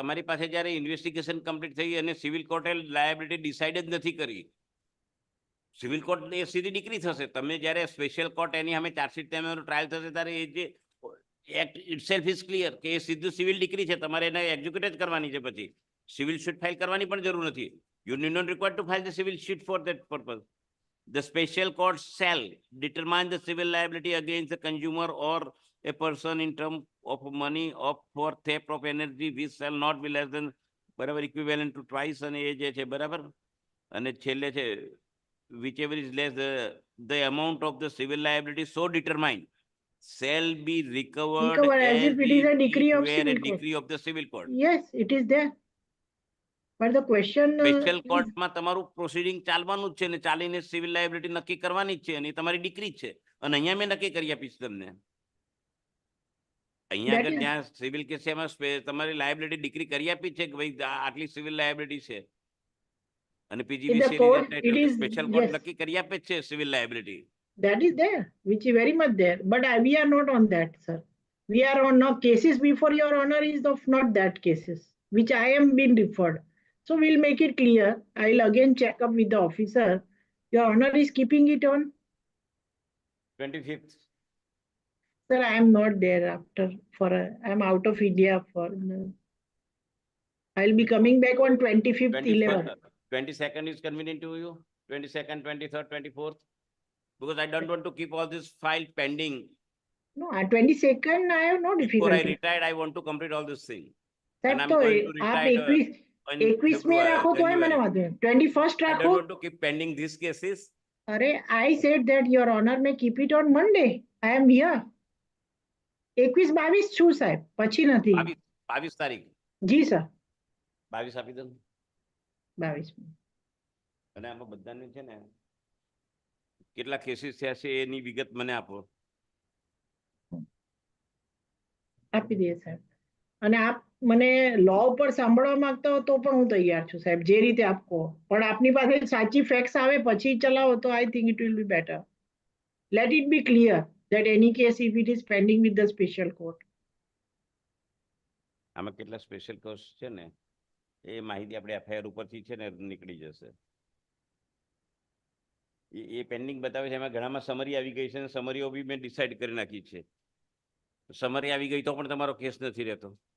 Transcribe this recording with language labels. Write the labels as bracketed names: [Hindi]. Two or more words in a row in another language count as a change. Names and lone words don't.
[Gujarati] તમારી પાસે જ્યારે [English] investigation complete [Gujarati] થઈ અને [English] civil court liability decide [Gujarati] જ નથી કરી, [English] civil court [Gujarati] એ સીધી ડિક્રી થશે. તમે જ્યારે [English] special court [Gujarati] એની સામે ચાર્જશીટ તેનો ટ્રાયલ થશે ત્યારે એ જે [English] act itself is clear [Gujarati] કે એ સીધું [English] civil decree [Gujarati] છે, તમારે એને એક્ઝિક્યુટ જ કરવાની છે. પછી [English] civil sheet file [Gujarati] કરવાની પણ જરૂર નથી. [English] you need not required to file the civil sheet for that purpose. The special court shall determine the civil liability against the consumer or a person in terms of money for theft of energy which shall not be less than બરાબર equivalent to twice, [Gujarati] અને એ જે છે બરાબર. અને છેલ્લે છે [English] whichever is less, the amount of the civil liability so determined shall be recovered Recover as if it is a decree of were a civil court. decree of the civil court. Yes, it is there. But the question [Gujarati] સ્પેશિયલ [English] is, [Gujarati] કોર્ટમાં તમારું પ્રોસિડિંગ ચાલવાનું જ છે ને ચાલીને [English] civil liability [Gujarati] નક્કી કરવાની જ છે અને એ તમારી ડિક્રી છે અને અહીંયા મેં નક્કી કરી આપીશ તમને. અહીંયા [English] That [Gujarati] આગળ [English] is- [Gujarati] જ્યાં [English] civil case [Gujarati] છે એમાં તમારી લાયબિલિટી ડિક્રી કરી આપી છે કે ભાઈ આટલી [English] civil liability [Gujarati] છે અને [English] in the [Gujarati] પીજીવીસી [English] court, it is, special court yes, [Gujarati] નક્કી કરી આપે છે [English] civil liability. that is there, which is very much there. But we are not on that, sir. We are on no cases before your honor is of not that cases, which I am being referred. So we'll make it clear. I'll again check up with the officer. Your honor is keeping it on. 25th. Sir, I am not there after I'm out of India for. I'll be coming back on 25th, 11. 22nd is convenient to you? 22nd, 23rd, 24th? Because I don't want to keep all this file pending. No, at 22nd, I have no Before I difficulty. retired, I want to complete all this thing. Sir, And I'm [Hindi] तो [English] going to [Hindi] आप [English] retire, [Hindi] 21 में राखो तो है मैंने बात में 21st [English] I don't [Hindi] राखो. [English] want to keep pending these cases. अरे I said that your honor may keep it on Monday. I am here. [Gujarati] 21-22 છું સાહેબ પછી નથી. 22 તારીખ. જી સર 22 આપી દો. 22. અને આમાં બધાને છે ને કેટલા કેસીસ થયા છે એની વિગત મને આપો. આપી દઈએ સાહેબ. અને આપ મને લો ઉપર સાંભળવા માંગતા હો તો પણ હું તૈયાર છું સાહેબ જે રીતે આપ કહો. પણ આપની પાસે સાચી ફેક્ટ્સ આવે પછી ચલાવો તો [English] I think it will be better. Let it be clear that any case if it is pending with the special court. [Gujarati] આમાં કેટલા [English] special courts [Gujarati] છે ને એ માહિતી આપણે એફઆઈઆર ઉપરથી છે ને નીકળી જશે. એ પેન્ડિંગ બતાવે છે એમાં ઘણામાં સમરી આવી ગઈ છે અને સમરીઓ બી મેં ડિસાઇડ કરી નાખી છે. સમરી આવી ગઈ તો પણ તમારો કેસ નથી રહેતો.